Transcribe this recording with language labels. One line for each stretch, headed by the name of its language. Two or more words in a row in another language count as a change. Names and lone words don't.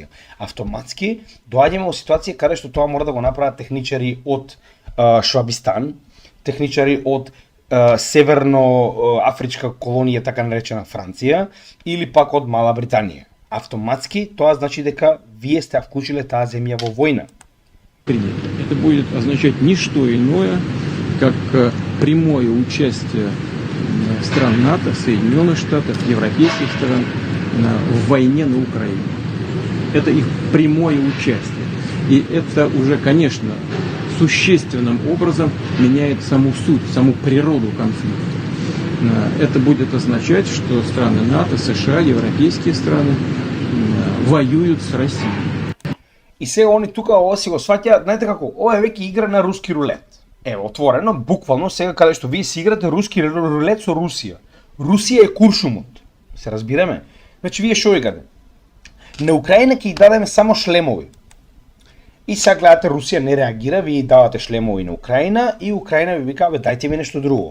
Macedonian: Автоматски доаѓаме во ситуација каде што тоа мора да го направат техничари од Швабистан, техничари од северно-афричка колонија, така наречена Франција, или пак од Мала Британија. Автоматски тоа значи дека вие сте вклучиле таа земја во војна.
Russian: Это будет означать не что иное, как прямое участие стран НАТО, Соединенных Штатов, европейских стран в войне на Украине. Это их прямое участие. И это уже, конечно, существенным образом меняет саму суть, саму природу конфликта. Это будет означать, что страны НАТО, США, европейские страны воюют с Россией.
Macedonian: И сега они тука ова си го сваќаат, знаете како, ова е веќе игра на руски рулет. Ево, отворено, буквално сега каде што вие си играте руски рулет со Русија. Русија е куршумот. Се разбираме? Значи вие што играте? На Украина ќе ја дадеме само шлемови. И сега гледате Русија не реагира, вие давате шлемови на Украина и Украина ви вика, бе, дајте ми нешто друго.